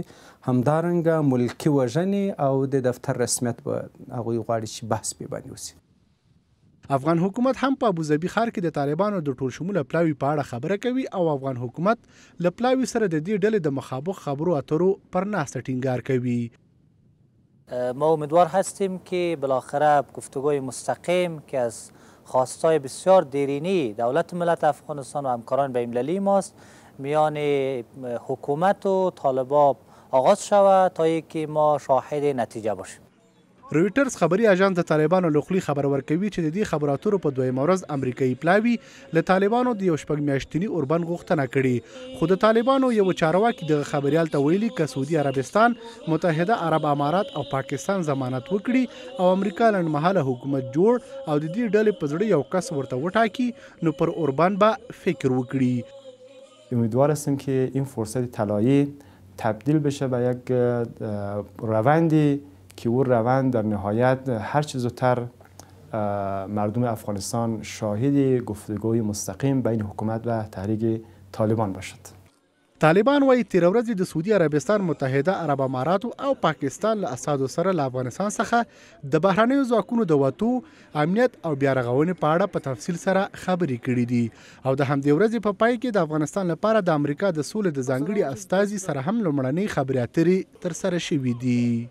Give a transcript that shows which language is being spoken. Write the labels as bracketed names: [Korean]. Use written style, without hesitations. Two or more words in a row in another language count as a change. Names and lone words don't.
[Pashto] همدارنګه ملکي وژنې او د دفتر رسمیت به هغوی غواړي چې بحث پرې باندې وسي. افغان حکومت هم په ابوظبي ښار کې د طالبانو د ټول شموله پلاوي په اړه خبره کوي او افغان حکومت له پلاوي سره د دې ډلې د مخابخ خبرو اترو پر ناسته ټینګار کوي. [Persian] ما امیدوار هستیم که بالاخره گفتگوی مستقیم که از خواستای بسیار دیرینی دولت ملت افغانستان و همکاران بین‌المللی ماست میان حکومت و طالبان آغاز شود تا اینکه ما شاهد نتیجه باشیم. [Pashto] رویټرز خبري اژانس د طالبانو له خولې خبر ورکوي چې د دې خبرو اترو په دویمه ورځ امریکایي پلاوي له طالبانو د یو شپږ میاشتني اوربند غوښتنه کړې، خو د طالبانو یو چارواکي دغه خبریال ته ویلي که سعودي عربستان، متحده عرب امارات او پاکستان ضمانت وکړي او امریکا لنډمهاله حکومت جوړ او د دې ډلې په زړه یو کس ورته وټاکي نو پر اوربند به فکر وکړي. [Persian] امیدوار هستیم که این فرصت طلایی تبدیل بشه به یک روندی که اون روند در نهایت هر چه زودتر مردم افغانستان شاهد گفتگوی مستقیم بین حکومت و تحریک طالبان باشد. [Pashto] طالبان وايي تیر ورځ د سعودي عربستان، متحده عرب اماراتو او پاکستان له اساسو سره له افغانستان څخه د بهرنیو ځواکونو د وتو، امنیت او بیا رغونې په اړه په تفصیل سره خبرې کړې دي او د همدې ورځې په پای کې د افغانستان لپاره د امریکا د سولې د ځانګړي استازي سره هم لومړنۍ خبرې اترې ترسره شوې دي.